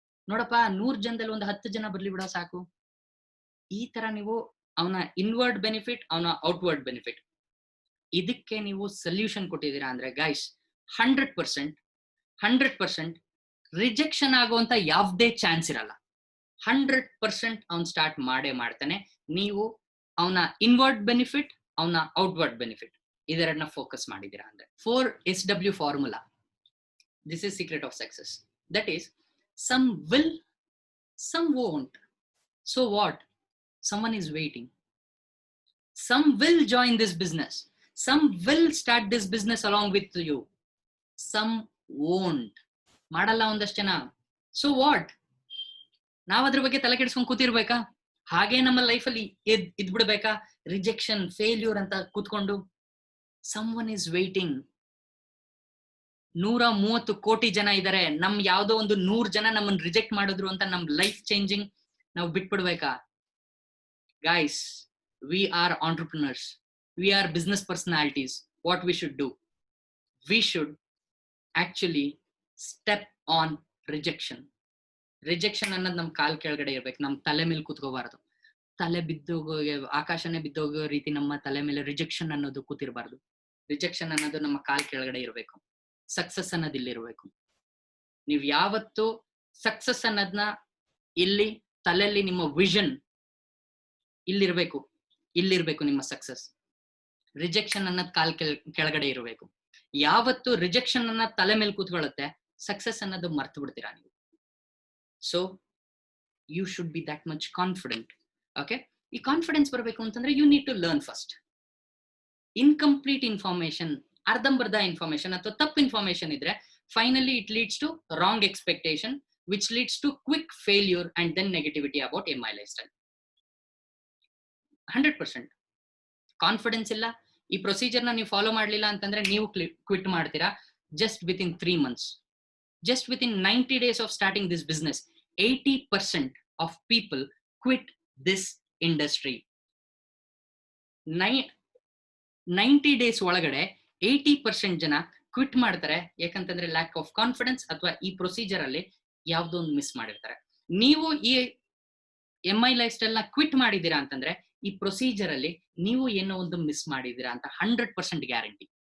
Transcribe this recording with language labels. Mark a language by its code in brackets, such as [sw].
[kn] ನೋಡಪ್ಪ, 100 ಜನದಲ್ಲಿ ಒಂದು 10 ಜನ ಬರ್ಲಿ ಬಿಡೋ ಸಾಕು. ಈ ತರ ನೀವು ಅವನ ಇನ್ವರ್ಡ್ ಬೆನಿಫಿಟ್, ಅವನ ಔಟ್ವರ್ಡ್ ಬೆನಿಫಿಟ್, ಇದಕ್ಕೆ ನೀವು ಸೊಲ್ಯೂಷನ್ ಕೊಟ್ಟಿದ್ದೀರಾ ಅಂದ್ರೆ ಗೈಸ್, 100% ರಿಜೆಕ್ಷನ್ ಆಗುವಂತ ಯಾವ್ದೇ ಚಾನ್ಸ್ ಇರಲ್ಲ. 100% ಅವ್ನು ಸ್ಟಾರ್ಟ್ ಮಾಡ್ತಾನೆ. ನೀವು ಅವನ ಇನ್ವರ್ಡ್ ಬೆನಿಫಿಟ್, ಅವನ ಔಟ್ವರ್ಡ್ ಬೆನಿಫಿಟ್ ಇದೆರಡನ್ನ ಫೋಕಸ್ ಮಾಡಿದ್ದೀರಾ ಅಂದ್ರೆ 4SW formula. [en] This is secret of success. That is, some will, some won't. So what? Someone is waiting. Some will join this business. Some will start this business along with you. Some won't. [kn] ಮಾಡಲ್ಲ ಒಂದಷ್ಟು ಜನ. [en] So what? [kn] ನಾವ್ ಅದ್ರ ಬಗ್ಗೆ ತಲೆ ಕೆಡಿಸ್ಕೊಂಡು ಕೂತಿರ್ಬೇಕಾ? ಹಾಗೆ ನಮ್ಮ ಲೈಫಲ್ಲಿ ಇದ್ಬಿಡ್ಬೇಕಾ? ರಿಜೆಕ್ಷನ್, ಫೇಲ್ಯೂರ್ ಅಂತ ಕೂತ್ಕೊಂಡು [en] someone is waiting. [kn] 130 ಕೋಟಿ ಜನ ಇದಾರೆ, ನಮ್ ಯಾವ್ದೋ ಒಂದು 100 ಜನ ನಮ್ಮನ್ನ ರಿಜೆಕ್ಟ್ ಮಾಡಿದ್ರು ಅಂತ ನಮ್ ಲೈಫ್ ಚೇಂಜಿಂಗ್ ನಾವು ಬಿಟ್ಬಿಡ್ಬೇಕಾ? [en] Guys, we are entrepreneurs, we are business personalities. What we should do, we should actually step on rejection. [kn] ಅನ್ನೋದು ನಮ್ ಕಾಲ್ ಕೆಳಗಡೆ ಇರ್ಬೇಕು, ನಮ್ ತಲೆ ಮೇಲೆ ಕೂತ್ಕೋಬಾರ್ದು. ತಲೆ ಬಿದ್ದೋಗೋ, ಆಕಾಶನೇ ಬಿದ್ದೋಗೋ ರೀತಿ ನಮ್ಮ ತಲೆ ಮೇಲೆ ರಿಜೆಕ್ಷನ್ ಅನ್ನೋದು ಕೂತಿರ್ಬಾರ್ದು. ರಿಜೆಕ್ಷನ್ ಅನ್ನೋದು ನಮ್ಮ ಕಾಲ್ ಕೆಳಗಡೆ ಇರ್ಬೇಕು. ಸಕ್ಸಸ್ ಅನ್ನೋದು ಇಲ್ಲಿರ್ಬೇಕು. ನೀವ್ ಯಾವತ್ತು ಸಕ್ಸಸ್ ಅನ್ನೋದನ್ನ ಇಲ್ಲಿ ತಲೆಯಲ್ಲಿ ನಿಮ್ಮ ವಿಷನ್ ಇಲ್ಲಿರ್ಬೇಕು ನಿಮ್ಮ ಸಕ್ಸಸ್. ರಿಜೆಕ್ಷನ್ ಅನ್ನೋದ್ ಕಾಲ್ ಕೆಳಗಡೆ ಇರಬೇಕು. ಯಾವತ್ತು ರಿಜೆಕ್ಷನ್ ಅನ್ನ ತಲೆ ಮೇಲೆ ಕೂತ್ಕೊಳ್ಳುತ್ತೆ, ಸಕ್ಸಸ್ ಅನ್ನೋದು ಮರ್ತು ಬಿಡ್ತೀರಾ ನೀವು. [en] So you should be that much confident. Okay, [kn] ಈ ಕಾನ್ಫಿಡೆನ್ಸ್ ಬರಬೇಕು ಅಂತಂದ್ರೆ [en] You need to learn first. Incomplete information, [kn] ಅರ್ಧಂಬರ್ಧ ಇನ್ಫಾರ್ಮೇಶನ್ ಅಥವಾ ತಪ್ಪು ಇನ್ಫಾರ್ಮೇಶನ್ ಇದ್ರೆ [en] Finally it leads to wrong expectation, which leads to quick failure and then negativity about MI lifestyle. [kn] 100% confidence ಇಲ್ಲ, ಈ procedure ನ ನೀವು ಫಾಲೋ ಮಾಡ್ಲಿಲ್ಲ ಅಂತಂದ್ರೆ ನೀವು ಕ್ವಿಟ್ ಮಾಡ್ತೀರಾ [en] Just within 3 months. Just within 90 days of starting this business, 80% of people quit this industry. [kn] 90 days ಒಳಗಡೆ 80% ಜನ ಕ್ವಿಟ್ ಮಾಡ್ತಾರೆ. ಯಾಕಂತಂದ್ರೆ ಲ್ಯಾಕ್ ಆಫ್ ಕಾನ್ಫಿಡೆನ್ಸ್ ಅಥವಾ ಈ ಪ್ರೊಸೀಜರ್ ಅಲ್ಲಿ ಯಾವ್ದೋ ಒಂದು ಮಿಸ್ ಮಾಡಿರ್ತಾರೆ. ನೀವು ಈ MI ಲೈಫ್ ಸ್ಟೈಲ್ ನ ಕ್ವಿಟ್ ಮಾಡಿದೀರಾ ಅಂತಂದ್ರೆ ಈ ಪ್ರೊಸೀಜರ್ ಅಲ್ಲಿ ನೀವು ಏನೋ ಒಂದು ಮಿಸ್ ಮಾಡಿದೀರಾ ಅಂತ 100% ಗ್ಯಾರಂಟಿ.